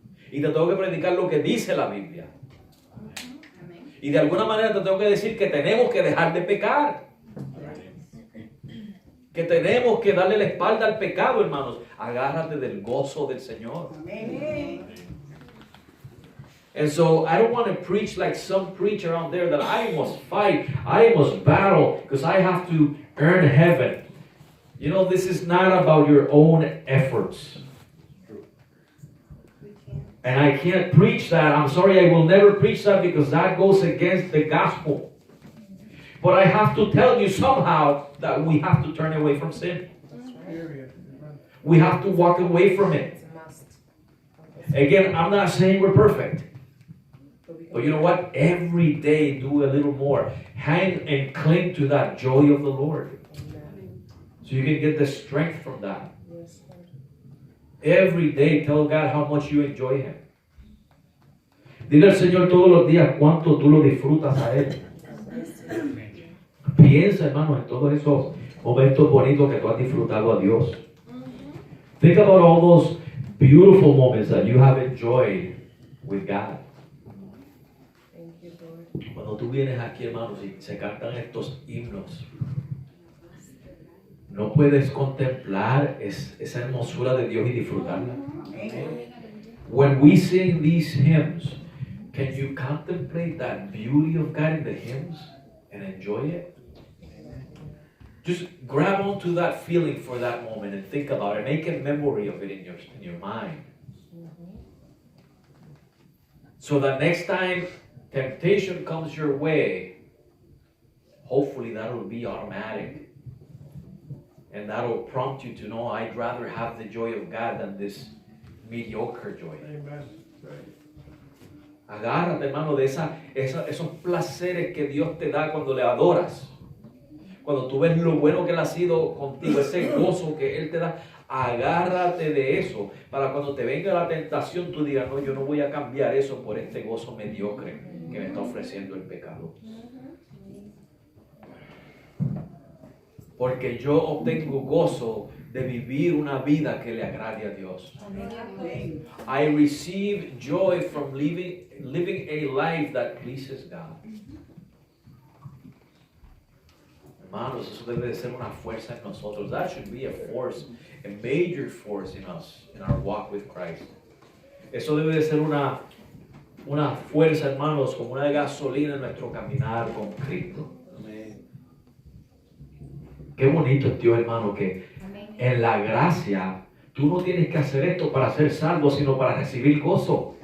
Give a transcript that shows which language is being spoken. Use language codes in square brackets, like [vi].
[es] Y te tengo que predicar lo que dice la Biblia. Y de alguna manera te tengo que decir que tenemos que dejar de pecar. Que tenemos que darle la espalda al pecado, hermanos. Agárrate del gozo del Señor. Amén. [en] And so I don't want to preach like some preacher out there that I must fight, I must battle, because I have to earn heaven. You know, this is not about your own efforts. And I can't preach that. I'm sorry, I will never preach that because that goes against the gospel. But I have to tell you somehow that we have to turn away from sin. Period. We have to walk away from it. It's a must. Again, I'm not saying we're perfect. But we can But you know what? Every day do a little more. Hang and cling to that joy of the Lord. Amen. So you can get the strength from that. Yes, Lord. Every day tell God how much you enjoy Him. [es] Dile al Señor todos los días cuánto tú lo disfrutas a Él. Piensa, hermano, en todos esos momentos bonitos que tú has disfrutado a Dios. [en] Think about all those beautiful moments that you have enjoyed with God. Thank you, Lord. [es] Cuando tú vienes aquí, hermanos, y se cantan estos himnos, no puedes contemplar esa hermosura de Dios y disfrutarla. [en] When we sing these hymns, can you contemplate that beauty of God in the hymns and enjoy it? Just grab onto that feeling for that moment and think about it. Make a memory of it in your mind. So that next time temptation comes your way, hopefully that'll be automatic. And that'll prompt you to know, I'd rather have the joy of God than this mediocre joy. Amen. [es] Agárrate, hermano, de esos placeres que Dios te da cuando le adoras. Cuando tú ves lo bueno que Él ha sido contigo, ese gozo que Él te da, agárrate de eso. Para cuando te venga la tentación, tú digas, no, yo no voy a cambiar eso por este gozo mediocre que me está ofreciendo el pecado. Porque yo obtengo gozo de vivir una vida que le agrade a Dios. Amén. [en] I receive joy from living a life that pleases God. [es] Hermanos, eso debe de ser una fuerza en nosotros. [en] That should be a force, a major force in us, in our walk with Christ. [es] Eso debe de ser una fuerza, hermanos, como una gasolina en nuestro caminar con Cristo. Qué bonito es Dios, hermano, que en la gracia tú no tienes que hacer esto para ser salvo, sino para recibir gozo.